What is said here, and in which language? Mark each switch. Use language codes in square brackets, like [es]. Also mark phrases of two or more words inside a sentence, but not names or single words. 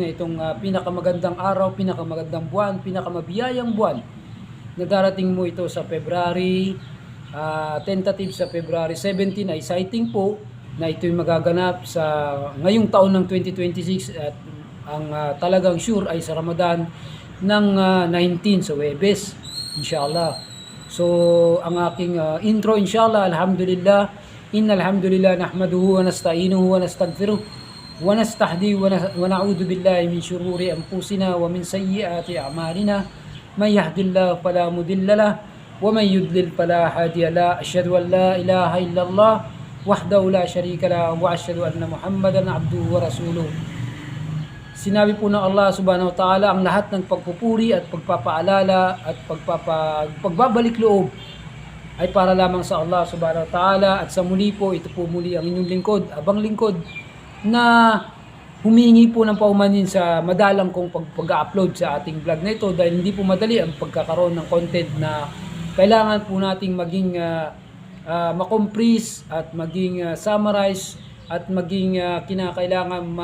[tl] na itong pinakamagandang araw, pinakamagandang buwan, pinakamabiyayang buwan na darating mo ito sa February, tentative sa February 17 ay sighting po na ito'y magaganap sa ngayong taon ng 2026 at ang talagang sure ay sa Ramadan ng 19 sa Huwebes, inshallah. So ang aking intro, [ar] إن شاء الله الحمد لله إن الحمد لله نحمده ونستعينه ونستغفره ونستهديه ونعوذ بالله من شرور أنفسنا ومن سيئات أعمالنا من يهده الله فلا مضل له ومن يضلل فلا هادي له أشهد أن لا إله إلا الله وحده لا شريك له وأشهد أن محمدا عبده ورسوله. [tl] Sinabi po ng Allah [ar] سبحانه وتعالى, [tl] ang lahat ng pagpupuri at pagpapaalala at pagbabalik loob ay para lamang sa Allah [ar] سبحانه وتعالى. [tl] At sa muli po, ito po muli ang inyong lingkod, abang lingkod, na humingi po ng paumanin sa madalang kong pag-upload sa ating vlog na ito, dahil hindi po madali ang pagkakaroon ng content na kailangan po nating maging makomprise at maging summarize at maging kinakailangan